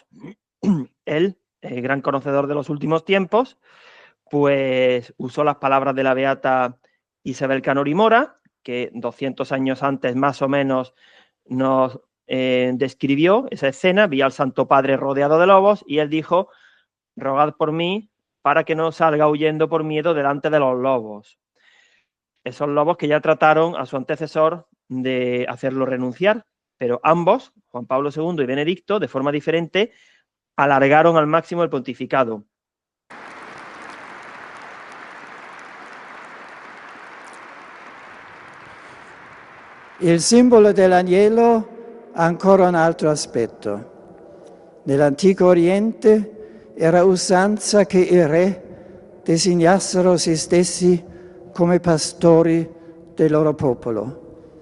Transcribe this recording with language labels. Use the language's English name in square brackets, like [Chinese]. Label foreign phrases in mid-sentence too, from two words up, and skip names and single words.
[Spanish] Él, gran conocedor de los últimos tiempos, pues usó las palabras de la beata Isabel Canori Mora, que 200 años antes más o menos nos describió esa escena, vi al Santo Padre rodeado de lobos y él dijo, rogad por mí para que no salga huyendo por miedo delante de los lobos. Esos lobos que ya trataron a su antecesor de hacerlo renunciar, pero ambos, Juan Pablo II y Benedicto, de forma diferente, alargaron al máximo el pontificado. [Italian] Il simbolo dell'agnello ha ancora un altro aspetto. Nell'antico Oriente era usanza che i re designassero se stessi come pastori del loro popolo.